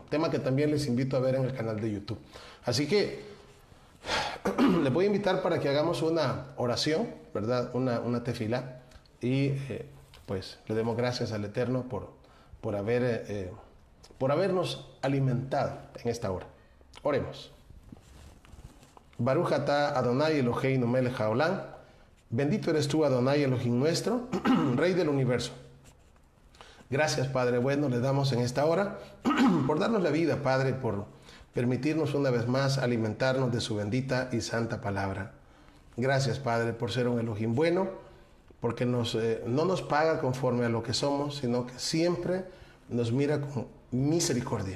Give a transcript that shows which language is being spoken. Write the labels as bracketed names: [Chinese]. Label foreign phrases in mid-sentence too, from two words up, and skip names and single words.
[Spanish] Tema que también les invito a ver en el canal de YouTube. Así que les voy a invitar para que hagamos una oración, ¿verdad? Una tefilá. Y pues le demos gracias al Eterno por habernos alimentado en esta hora. Oremos. [Hebrew] ברוך אתה אדוני אלוהינו מלך העולם. [Spanish] Bendito eres tú, [Hebrew] אדוני אלוהים [Spanish] nuestro, Rey del universo. Gracias, Padre bueno, le damos en esta hora por darnos la vida, Padre, por permitirnos una vez más alimentarnos de su bendita y santa palabra. Gracias, Padre, por ser un Elohim bueno, porque no nos paga conforme a lo que somos, sino que siempre nos mira con misericordia.